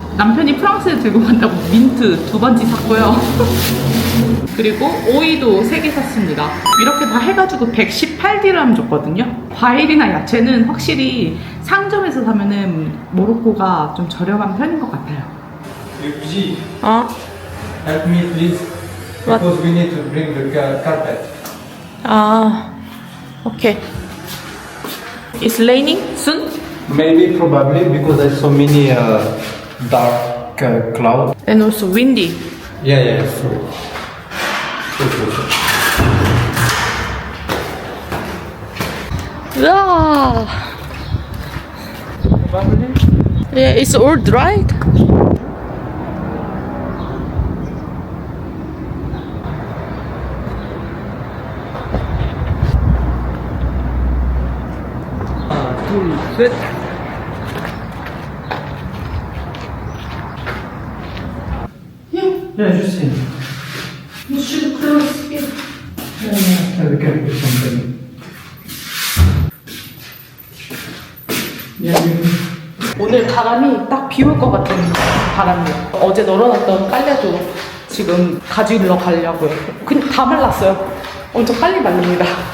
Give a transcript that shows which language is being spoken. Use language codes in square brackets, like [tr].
[ko] 남편이 프랑스에 들고 간다고 민트 2번째 샀고요. 그리고 오이도 3개 샀습니다. 이렇게 다 해가지고 118디람 줬거든요. 과일이나 야채는 확실히 상점에서 사면은 모로코가 좀 저렴한 편인 것 같아요. [en] Yuji, What? help me please. Because we need to bring the carpet. Okay. It's raining soon? Maybe, probably, because I saw many dark clouds. And also windy. Yeah, sure. Yeah. Probably. Yeah, it's all dried. Full set. Yeah, just see. You should close it. Yeah, we can put something. [ko] 오늘 바람이 딱 비 올 것 같은 바람이에요. 어제 널어놨던 빨래도 지금 가지러 가려고요. 그냥 다 말랐어요. 엄청 빨리 말립니다.